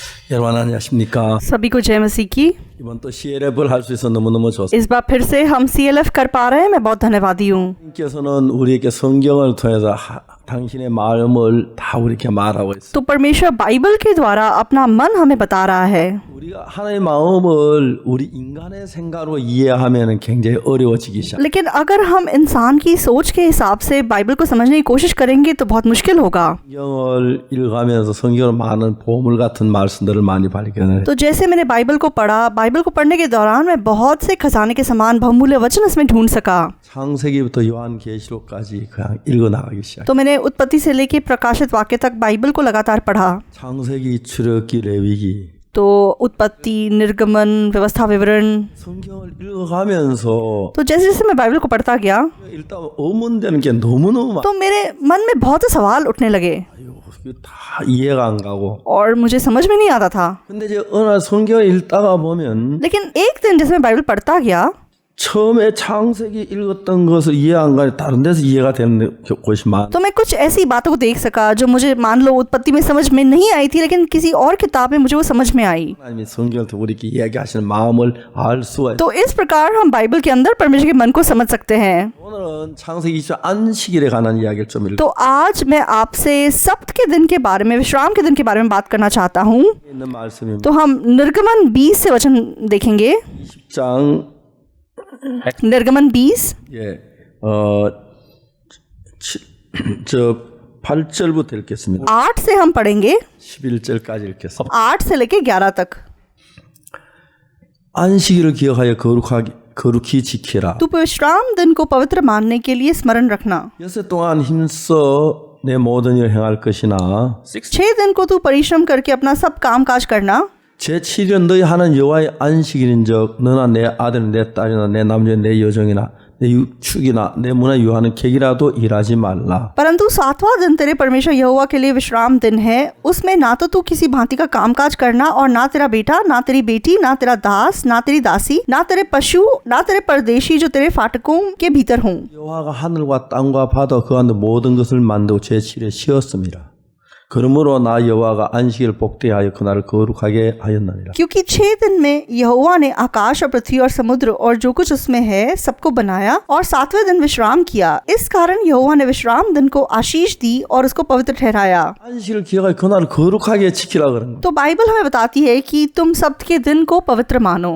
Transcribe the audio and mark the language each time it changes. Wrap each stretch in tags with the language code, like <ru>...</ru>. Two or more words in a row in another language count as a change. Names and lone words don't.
<ko>여러분 안녕하십니까?</ko> <hi>सभी को जय मसीह की।</hi> <ko>이번 또 CLF를 할 수 있어 너무너무 좋습니다.</ko> <hi>इस बार फिर से हम CLF कर पा रहे हैं, मैं बहुत धन्यवादी हूँ।</hi> <ko>하나님께서는 우리에게 성경을 통해서 당신의 마음을 다 우리에게 말하고 있어요.</ko> <hi>तो परमेश्वर बाइबल के द्वारा अपना मन हमें बता रहा है।</hi> <ko>우리가 하나님의 마음을 우리 인간의 생각으로 이해하면 굉장히 어려워지기 시작.</ko> <hi>लेकिन अगर हम इंसान की सोच के हिसाब से बाइबल को समझने की कोशिश करेंगे तो बहुत मुश्किल होगा।</hi> <ko>성경을 읽어가면서 성경을 많은 보물 같은 말씀들을 많이 발견해요.</ko> <hi>तो जैसे मैंने बाइबल को पढ़ा, बाइबल को पढ़ने के दौरान मैं बहुत से खजाने के समान बहुमूल्य वचन इसमें ढूंढ सका।</hi> <ko>창세기부터 요한계시록까지 그냥 읽어나가기 시작.</ko> <hi>तो मैंने उत्पत्ति से लेके प्रकाशित वाक्य तक बाइबल को लगातार पढ़ा।</hi> <ko>창세기, 출애굽기, 레위기.</ko> <hi>तो उत्पत्ति, निर्गमन, व्यवस्था विवरण।</hi> <ko>성경을 읽어가면서</ko> <hi>तो जैसे जैसे मैं बाइबल को पढ़ता गया</hi> <ko>일단 의문되는 게 너무너무</ko> <hi>तो मेरे मन में बहुत से सवाल उठने लगे</hi> <ko>이거 다 이해가 안 가고.</ko> <hi>और मुझे समझ में नहीं आता था।</hi> <ko>근데 이제 어느 날 성경을 읽다가 보면</ko> <hi>लेकिन एक दिन जैसे मैं बाइबल पढ़ता गया</hi> <ko>처음에 창세기 읽었던 것을 이해 안 가니 다른 데서 이해가 되는 곳이 많아.</ko> <hi>तो मैं कुछ ऐसी बातों को देख सका जो मुझे मान लो उत्पत्ति में समझ में नहीं आई थी, लेकिन किसी और किताब में मुझे वो समझ में आई।</hi> <ko>하나님이 성경을 통해 우리에게 이야기하시는 마음을 알 수가 있어요.</ko> <hi>तो इस प्रकार हम बाइबल के अंदर परमेश्वर के मन को समझ सकते हैं।</hi> <ko>오늘은 창세기 20장 안식일에 관한 이야기를 좀 읽어.</ko> <hi>तो आज मैं आपसे सब्त के दिन के बारे में, विश्राम के दिन के बारे में बात करना चाहता हूँ।</hi> <ko>있는 말씀입니다.</ko> <hi>तो हम निर्गमन 20 से वचन देखेंगे।</hi> <ko>20장</ko> <hi>निर्गमन 20</hi> <ko>저 8절부터 읽겠습니다.</ko> <hi>8 से हम पढ़ेंगे,</hi> <ko>11절까지 읽겠습니다.</ko> <hi>8 से लेके 11 तक।</hi> <ko>안식일을 기억하여 거룩히 지키라.</ko> <hi>तू विश्राम दिन को पवित्र मानने के लिए स्मरण रखना।</hi> <ko>여섯 동안 힘써 내 모든 일을 행할 것이나</ko> <hi>6 दिन को तू परिश्रम करके अपना सब काम काज करना।</hi> <ko>제7년 너희 하는 여호와의 안식일인즉 너나 내 아들이나 내 딸이나 내 남자 내 여종이나 내 축이나 내 문화 유하는 객이라도 일하지 말라.</ko> <hi>परंतु 7वां दिन तेरे परमेश्वर यहोवा के लिए विश्राम दिन है, उसमें ना तो तू किसी भांति का कामकाज करना और ना तेरा बेटा, ना तेरी बेटी, ना तेरा दास, ना तेरी दासी, ना तेरे पशु, ना तेरे परदेशी जो तेरे फाटकों के भीतर हों।</hi> <ko>여호와가 하늘과 땅과 바다 그 안에 모든 것을 만들고 제7일에 쉬었습니다. 그러므로 나 여호와가 안식일을 복되하여 그날을 거룩하게 하였느니라.</ko> <hi>क्योंकि 6 दिन में यहोवा ने आकाश और पृथ्वी और समुद्र और जो कुछ उसमें है सबको बनाया और 7वें दिन विश्राम किया। इस कारण यहोवा ने विश्राम दिन को आशीष दी और उसको पवित्र ठहराया।</hi> <ko>안식일을 기억하여 그날을 거룩하게 지키라 그런 거.</ko> <hi>तो बाइबल हमें बताती है कि तुम सब्त के दिन को पवित्र मानो।</hi>